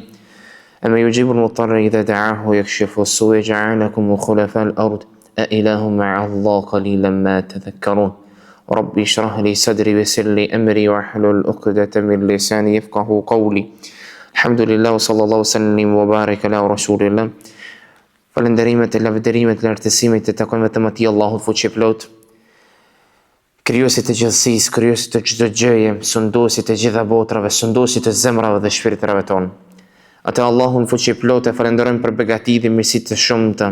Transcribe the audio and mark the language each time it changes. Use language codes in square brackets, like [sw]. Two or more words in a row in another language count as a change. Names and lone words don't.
[ar] أما يجيب المضطر إذا دعاه ويكشف السوء جعلكم خلفاء الأرض أإله مع الله قليلا ما تذكرون ربي اشرح لي صدري ويسر لي أمري واحلل عقدة من لساني يفقه قولي الحمد لله وصلى الله وسلم وبارك على رسول الله [sq] falënderimet e lavdërimet e lartësimit të takojnë vetëm atij Allahut fuqiplot, krijuesit të gjithësisë, krijuesit të çdo gjëje, sunduesit të gjitha botrave, sunduesit të zemrave dhe shpirtrave tonë. Atë Allahun fuqiplot e falenderojmë për begati dhe mirësi të shumta.